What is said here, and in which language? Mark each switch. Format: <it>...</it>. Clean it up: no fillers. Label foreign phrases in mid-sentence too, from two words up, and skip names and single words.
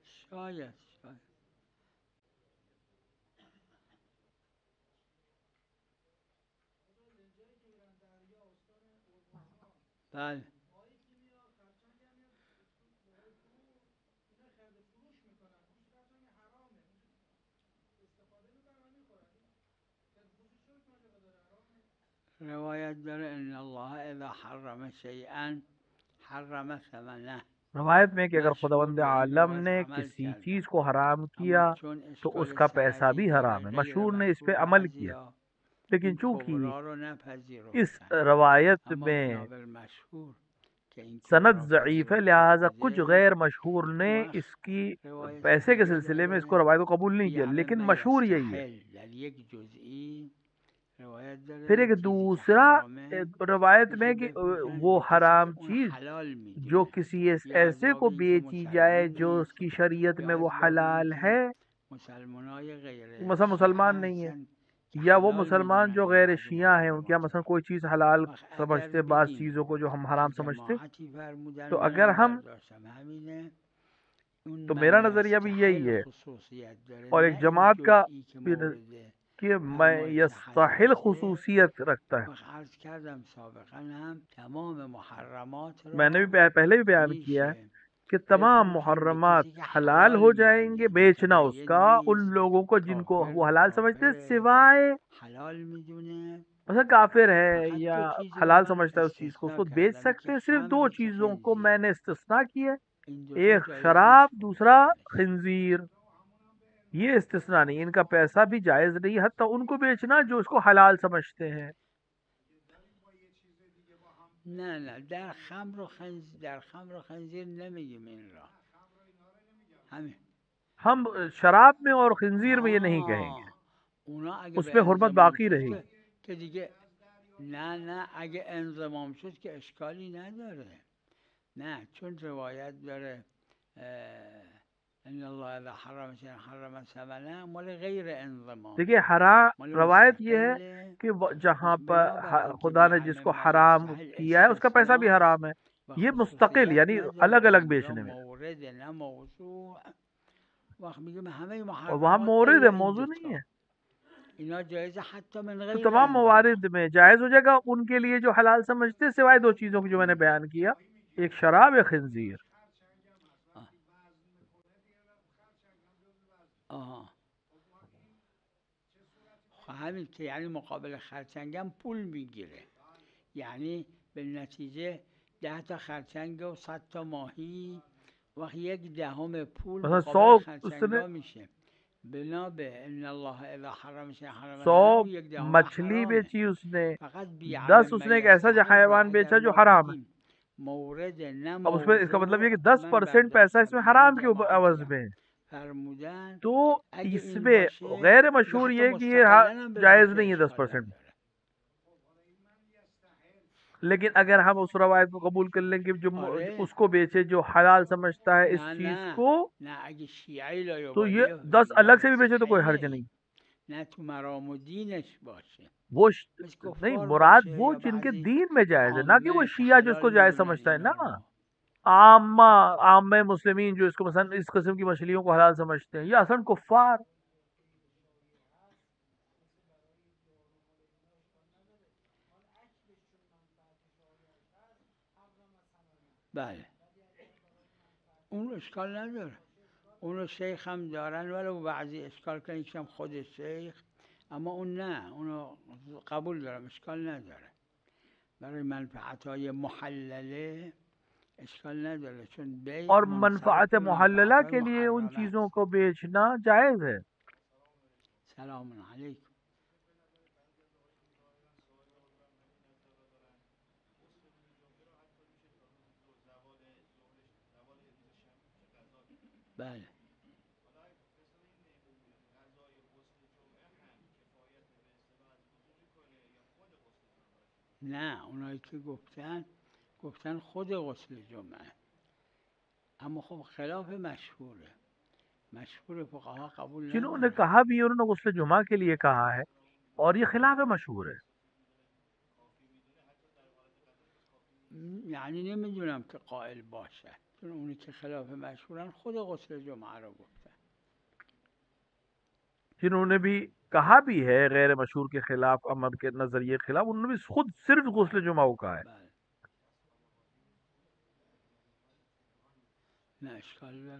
<fa>شاید بله روایت داره</fa> <ar>ان الله اذا حرم شیئا حرم ثمنه.</ar> <ur>روایت میں کہ اگر</ur> <fa>مشهور</fa> <ur>खुदावंद</ur> <fa>به این</fa> <ur>आलम</ur> <fa>روایت</fa> <ur>ने</ur> <fa>عمل</fa> <ur>किसी</ur> <fa>کردن،</fa> <ur>چیز کو حرام</ur> <fa>اما</fa> <ur>किया</ur> <fa>چون</fa> <ur>तो</ur> <fa>اشکال</fa> <ur>اس کا پیسہ</ur> <fa>سندی</fa> <ur>भी</ur> <fa>داره</fa> <ur>حرام ہے.</ur> <fa>غیر</fa> <ur>مشہور نے اس پہ</ur> <fa>مشهور</fa> <ur>عمل کیا,</ur> <fa>بعضیا</fa> <ur>लेकिन</ur> <fa>این</fa> <ur>चूंकि</ur> <fa>کبرا رو</fa> <ur>इस</ur> <fa>نپذیرفتن،</fa> <ur>रवायत</ur> <fa>اما</fa> <ur>में</ur> <fa>بنابر مشهور که این</fa> <ur>सनद</ur> <fa>کبرا</fa> <ur>ضعیف ہے,</ur> <fa>پذیرفته</fa> <ur>لہٰذا کچھ</ur> <fa>شده،</fa> <ur>غیر مشہور نے</ur> <fa>اون وقت</fa> <ur>इसकी</ur> <fa>روایت</fa> <ur>پیسے کے</ur> <fa>دیگه</fa> <ur>سلسلے میں اس کو</ur> <fa>داره</fa> <ur>روایت کو قبول نہیں کیا,</ur> <fa>بیعمل</fa> <ur>लेकिन</ur> <fa>ما</fa> <ur>مشہور یہی ہے.</ur> <fa>یستحل، در یک جزئی روایت</fa> <ur>फिर</ur> <fa>داره</fa> <ur>एक</ur> <fa>چیزی که</fa> <ur>दूसरा</ur> <fa>حرامه</fa> <ur>रवायत</ur> <fa>میشه</fa> <ur>میں کہ</ur> <fa>بپوشن</fa> <ur>वो</ur> <fa>به کسی که</fa> <ur>हराम</ur> <fa>اون</fa> <ur>चीज</ur> <fa>حلال</fa> <ur>जो</ur> <fa>میدونه،</fa> <ur>किसी</ur> <fa>یا از</fa> <ur>ऐसे</ur> <fa>باب</fa> <ur>को</ur> <fa>اینکه</fa> <ur>بیچی جائے</ur> <fa>مسلمون</fa> <ur>जो</ur> <fa>نیست،</fa> <ur>اس کی شریعت</ur> <fa>یا</fa> <ur>میں وہ</ur> <fa>از बاب</fa> <ur>हलाल</ur> <fa>اینکه</fa> <ur>है,</ur> <fa>مسلمانای غیر</fa> <ur>मसलन</ur> <fa>شیعه</fa> <ur>مسلمان نہیں ہے,</ur> <fa>هستن که</fa> <ur>یا وہ</ur> <fa>حلال</fa> <ur>मुसलमान</ur> <fa>میدونن</fa> <ur>जो</ur> <fa>این</fa> <ur>गैर</ur> <fa>بعض</fa> <ur>شیعہ ہیں ان کے یہاں</ur> <fa>محرمات</fa> <ur>मसलन</ur> <fa>رو.</fa> <ur>کوئی چیز حلال</ur> <fa>وقت اگر</fa> <ur>سمجھتے، باز</ur> <fa>بگیم</fa> <ur>چیزوں کو جو ہم</ur> <fa>که</fa> <ur>حرام سمجھتے,</ur> <fa>جماعتی فرمودن،</fa> <ur>تو اگر</ur> <fa>منم</fa> <ur>हम</ur> <fa>برداشتم همینه، اون</fa> <ur>तो</ur> <fa>من</fa> <ur>میرا نظریہ بھی یہی</ur> <fa>یستحل</fa> <ur>है,</ur> <fa>خصوصیت داره،</fa> <ur>और</ur> <fa>نه</fa> <ur>एक</ur> <fa>این</fa> <ur>جماعت کا</ur> <fa>جزئی که</fa> <ur>फिर</ur> <fa>مورد</fa> <ur>کہ میں</ur> <fa>فرمایش حد</fa> <ur>यस्तहिल</ur> <fa>باشه.</fa> <ur>خصوصیت رکھتا ہے.</ur> <fa>وقت عرض کردم سابقا هم تمام محرمات</fa> <ur>میں نے بھی</ur> <fa>را</fa> <ur>پہلے بھی بیان کیا ہے</ur> <fa>میشه</fa> <ur>کہ تمام</ur> <fa>بفروشن به</fa> <ur>मुहर्रमात</ur> <fa>کسی که</fa> <ur>हलाल</ur> <fa>حلال</fa> <ur>ہو جائیں گے,</ur> <fa>میدونه،</fa> <ur>बेचना</ur> <fa>متدین</fa> <ur>اس کا ان</ur> <fa>نیست،</fa> <ur>لوگوں کو جن کو وہ حلال سمجھتے ہیں,</ur> <fa>کافر</fa> <ur>सिवाय</ur> <fa>حلال میدونه.</fa> <ur>مطلب کافر ہے</ur> <fa>فقط</fa> <ur>या</ur> <fa>دو چیزی رو</fa> <ur>हलाल</ur> <fa>من</fa> <ur>سمجھتا ہے اس چیز کو,</ur> <fa>استثناء</fa> <ur>اس کو بیچ</ur> <fa>کردم،</fa> <ur>सकते</ur> <fa>یکی</fa> <ur>ہیں۔ صرف دو</ur> <fa>خمره که</fa> <ur>چیزوں کو</ur> <fa>خنزیر،</fa> <ur>میں نے استثنا کیا,</ur> <fa>این دوتا</fa> <ur>एक</ur> <fa>جایز</fa> <ur>शराब,</ur> <fa>نیست</fa> <ur>दूसरा</ur> <fa>فروختنش.</fa> <ur>खंजीर। یہ استثنا نہیں، ان کا پیسہ بھی جائز نہیں، حتیٰ ان کو بیچنا جو اس کو حلال سمجھتے ہیں.</ur> <fa>نه نه در خمر و خنزیر نمیگیم این را، همین.</fa> <ur>ہم شراب میں اور خنزیر میں یہ نہیں کہیں گے,</ur> <fa>اونا اگه به</fa> <ur>اس میں حرمت</ur> <fa>انضمام</fa> <ur>बाकी</ur> <fa>شد</fa> <ur>रहेगी।</ur> <fa>که دیگه نه اگه انضمام شد که اشکالی نداره. نه چون روایت داره</fa> <ar>ان الله اذا حرم شيئا حرم ثمنه،</ar> <fa>مال غیر انضمامه،</fa> <ur>دیکھیے حرا</ur> <fa>مال</fa> <ur>روایت یہ ہے</ur> <fa>مستقله.</fa> <ur>کہ جہاں</ur> <fa>وقت بنابر</fa> <ur>पर</ur> <fa>اینکه</fa> <ur>خدا نے</ur> <fa>بیعمل</fa> <ur>जिसको</ur> <fa>ما</fa> <ur>हराम</ur> <fa>یستحل</fa> <ur>کیا ہے اس کا پیسہ بھی</ur> <fa>استثناست</fa> <ur>حرام ہے,</ur> <fa>و</fa> <ur>یہ مستقل</ur> <fa>خصوصیت</fa> <ur>یعنی الگ</ur> <fa>نداره،</fa> <ur>अलग</ur> <fa>اینجا</fa> <ur>بیچنے میں,</ur> <fa>مورد نه موضوع. وقت میگه همه</fa> <ur>اور وہاں</ur> <fa>محرمات</fa> <ur>मोरद</ur> <fa>غیر</fa> <ur>है,</ur> <fa>این</fa> <ur>موضوع نہیں</ur> <fa>دوتا</fa> <ur>है।</ur> <fa>اینا جایزه حتی من</fa> <ur>तो</ur> <fa>غیر</fa> <ur>तमाम</ur> <fa>انضمام.</fa> <ur>موارد میں جائز ہو جائے گا ان کے لیے جو حلال سمجھتے ہیں، سوائے دو چیزوں کی جو میں نے بیان کیا، ایک شراب یا خنزیر.</ur> <fa>آه. آها خب همین که یعنی مقابل خرچنگم پول میگیره، یعنی به نتیجه 10 تا خرچنگ و 100 تا ماهی، وقت 1/10 پول مثلا مقابل</fa> <ur>100 اس نے</ur> <fa>خرچنگا میشه. بنا به</fa> <ar>ان الله اذا حرم شيئا حرم ثمنه،</ar> <fa>100 اون 1/10</fa> <ur>मछली</ur> <fa>حرامه.</fa> <ur>بیچی اس نے,</ur> <fa>فقط 10 بیعمل ما</fa> <ur>اس نے ایک ایسا</ur> <fa>یستحل را</fa> <ur>हैवान</ur> <fa>اگر</fa> <ur>بیچا جو</ur> <fa>ما</fa> <ur>حرام ہے.</ur> <fa>بگیم مورد نه</fa> <ur>اب اس میں اس کا مطلب یہ</ur> <fa>موضوع</fa> <ur>कि</ur> <fa>که 10% من</fa> <ur>पैसा</ur> <fa>برداشتم</fa> <ur>इसमें</ur> <fa>همه</fa> <ur>حرام کے عوض</ur> <fa>جماعتی هم</fa> <ur>میں ہے.</ur> <fa>فرمودن،</fa> <ur>तो</ur> <fa>اگه این</fa> <ur>इसमें</ur> <fa>باشه</fa> <ur>गैर</ur> <fa>یا</fa> <ur>मशहूर</ur> <fa>حتی</fa> <ur>یہ ہے کہ یہ</ur> <fa>مستقلا هم</fa> <ur>जायज</ur> <fa>بفروشه</fa> <ur>نہیں ہے</ur> <fa>اشکال</fa> <ur>10%।</ur> <fa>نداره.</fa> <ur>لیکن اگر ہم اس روایت کو قبول کر لیں کہ جو</ur> <fa>آره</fa> <ur>اس کو بیچے جو حلال سمجھتا ہے اس چیز</ur> <fa>نه</fa> <ur>को,</ur> <fa>اگه شیعی</fa> <ur>تو یہ</ur> <fa>لایوبالیه 10 میگن</fa> <ur>الگ سے بھی بیچے تو کوئی حرج</ur> <fa>مستحله،</fa> <ur>नहीं।</ur> <fa>نه تو مرام و دینش باشه، مثل</fa> <ur>नहीं,</ur> <fa>کفار</fa> <ur>मुराद</ur> <fa>باشه</fa> <ur>वो</ur> <fa>یا</fa> <ur>जिनके</ur> <fa>بعضی</fa> <ur>دین میں جائز ہے، نہ کہ وہ</ur> <fa>عامه که</fa> <ur>شیعہ جو</ur> <fa>حلال</fa> <ur>اس کو جائز</ur> <fa>میدونن</fa> <ur>سمجھتا ہے</ur> <fa>اینا</fa> <ur>ना।</ur> <fa>را.</fa> <ur>عامہ عام مسلمین جو اس کو مثلاً اس قسم کی مچھلیوں کو حلال سمجھتے ہیں، یا اصلاً کفار.</ur> <fa>بله اون اشکال نداره، اونو شیخ هم دارن، ولو بعضی اشکال کنی که خود شیخ، اما اون نه، اونو قبول دارم، اشکال نداره. برای منفعت های محلله اشکال نداره، چون بیع</fa> <ur>और</ur> <fa>منصرف</fa> <ur>मनफात</ur> <fa>به</fa> <ur>मुहल्लला</ur> <fa>منفعت های</fa> <ur>کے لیے ان</ur> <fa>محرمه</fa> <ur>चीजों</ur> <fa>است.</fa> <ur>کو بیچنا جائز ہے.</ur> <fa>سلام علیکم. بله نه اونایی که گفتن خود غسل جمعه، اما خب خلاف مشهور فقها قبول</fa> <ur>जिन्होंने</ur> <fa>ندارن.</fa> <ur>کہا بھی ہے، انہوں نے غسل جمعہ کے لیے کہا ہے، اور یہ خلاف مشہور ہے.</ur> <fa>یعنی نمیدونم که قائل باشه. چون اونی که خلاف مشهورن خود غسل جمعه رو گفتن.</fa> <ur>جنہوں نے بھی کہا بھی ہے غیر مشہور کے خلاف، امر کے نظریے کے خلاف، انہوں نے بھی خود صرف غسل جمعہ کو کہا ہے.</ur> <fa>بله نه اشکال داره.</fa>